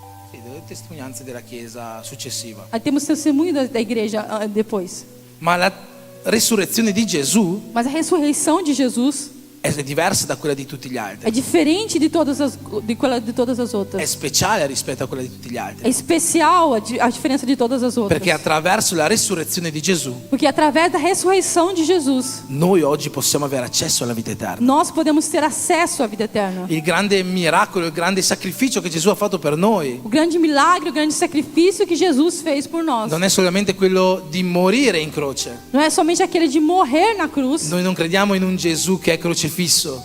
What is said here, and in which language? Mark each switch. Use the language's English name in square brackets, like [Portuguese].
[Italian] Sì, delle testimonianze della Chiesa successiva. [Portuguese] Temos testemunho da igreja depois. [Italian] Ma la resurrezione di Gesù [Portuguese] Mas a ressurreição de Jesus [Italian] è diversa da quella di tutti gli altri. [Portuguese] é diferente de todas as [Italian] È [Portuguese] outras. [Italian] speciale rispetto a quella di tutti gli altri. [Portuguese] É especial a diferença de todas as outras. [Italian] Perché attraverso la resurrezione di Gesù [Portuguese] Porque através da ressurreição de Jesus, [Italian] noi oggi possiamo avere accesso alla vita eterna. [Portuguese] nós podemos ter acesso à vida eterna. [Italian] Il grande miracolo, il grande sacrificio che Gesù ha fatto per noi [Portuguese] O grande milagre, o grande sacrifício que Jesus fez por nós. [Italian] non è solamente quello di morire in croce. [Portuguese] Não é somente aquele de morrer na cruz. [Italian] Noi non crediamo in un Gesù che è crocifisso.